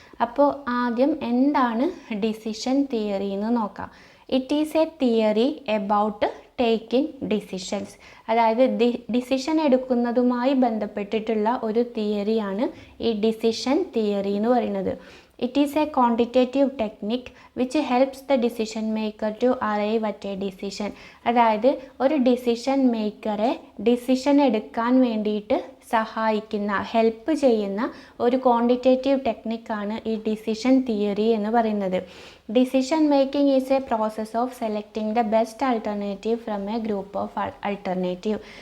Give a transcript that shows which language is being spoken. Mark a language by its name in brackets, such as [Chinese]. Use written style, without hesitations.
[Malayalam] അപ്പോൾ ആദ്യം എന്താണ് ഡിസിഷൻ തിയറി എന്ന് നോക്കാം. [English] It is a theory about taking decisions. [Malayalam] അതായത് ഡിസിഷൻ എടുക്കുന്നതുമായി ബന്ധപ്പെട്ടിട്ടുള്ള ഒരു തിയറിയാണ് ഈ ഡിസിഷൻ തിയറി എന്ന് പറയുന്നത്. [English] It is a quantitative technique which helps the decision maker to arrive at a decision. [Malayalam] അതായത് ഒരു ഡിസിഷൻ മേക്കറെ ഡിസിഷൻ എടുക്കാൻ വേണ്ടിയിട്ട് സഹായിക്കുന്ന, ഹെൽപ്പ് ചെയ്യുന്ന ഒരു ക്വാണ്ടിറ്റേറ്റീവ് ടെക്നിക്കാണ് ഈ ഡിസിഷൻ തിയറി എന്ന് പറയുന്നത്. [English] Decision making is a process of selecting the best alternative from a group of alternative.